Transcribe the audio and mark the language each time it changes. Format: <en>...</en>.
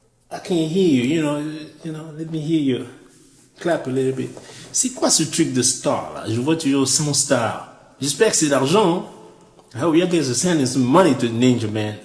<en>I can't hear you, let me hear you clap a little bit.</en> <fr>C'est quoi ce truc de star là? Je vois toujours son star. J'espère que c'est d'argent.</fr> <en>I hope you guys are sending some money to Ninja, man.</en>